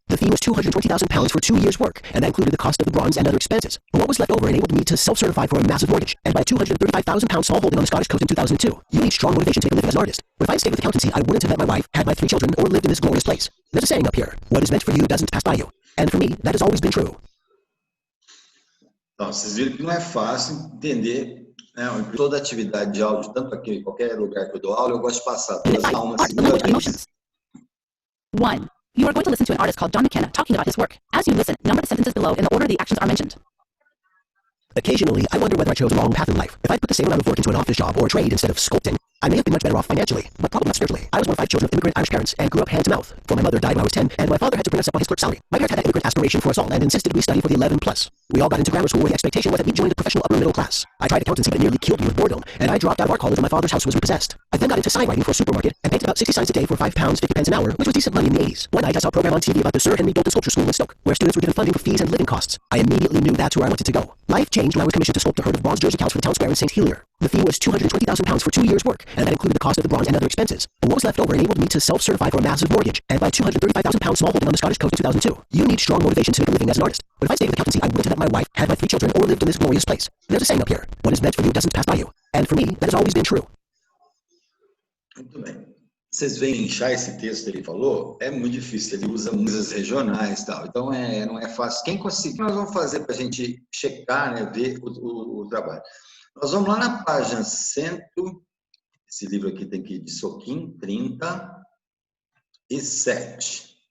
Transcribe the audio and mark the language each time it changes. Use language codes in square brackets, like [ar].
[en] The fee was £220,000 for 2 years' work, and that included the cost of the bronze and other expenses. What was left over enabled me to self-certify for a massive mortgage, and buy a £235,000 small holding on the Scottish coast in 2002. You need strong motivation to make a living as an artist. But if I had stayed with accountancy, I wouldn't have met my wife, had my 3 children, or lived in this glorious place. There's a saying up here, what is meant for you doesn't pass by you. And for me, that has always been true. [pt] Então, vocês viram que não é fácil entender, né? Toda atividade de áudio, tanto aqui em qualquer lugar que eu dou aula, eu gosto de passar todas as uma segunda vez. [en] 1. You are going to listen to an artist called John McKenna talking about his work. As you listen, number the sentences below in the order the actions are mentioned. Occasionally, I wonder whether I chose the wrong path in life. If I'd put the same amount of work into an office job or a trade instead of sculpting, I may have been much better off financially, but probably not spiritually. I was one of 5 children of immigrant Irish parents and grew up hand to mouth. For my mother died when I was 10, and my father had to bring us up on his clerk's salary. My parents had that immigrant aspiration for us all and insisted we study for the 11 plus. We all got into grammar school where the expectation was that we'd join the professional upper middle class. I tried accountancy, but it nearly killed me with boredom, and I dropped out of art college when my father's house was repossessed. I then got into sign writing for a supermarket and paid about 60 cents a day for £5.50 an hour, which was decent money in the 80s. One night I saw a program on TV about the Sir Henry Doulton Sculpture School in Stoke, where students were given funding for fees and living costs. I immediately knew that's where I wanted to go. Life changed when I was commissioned to sculpt a herd of bronze Jersey cows for the town square in St. Helier. The fee was £220,000 for 2 years' work, and that included the cost of the bronze and other expenses. What was left over enabled me to self-certify for a massive mortgage and buy a £235,000 small holding on the Scottish coast in 2002. You need strong motivation to make a living as an artist. But if I stayed with accountancy, I wouldn't have met my wife, had my 3 children, or lived in this glorious place. There's a saying up here, what is meant for you doesn't pass by you. And for me, that has always been true. [pt] Muito bem. Vocês veem inchar esse texto que ele falou, é muito difícil, ele usa músicas regionais e tal, então não é fácil. Quem conseguir, o que nós vamos fazer para a gente checar, né, ver o trabalho? Nós vamos lá na página 100, esse livro aqui tem que ir de soquinho, 37.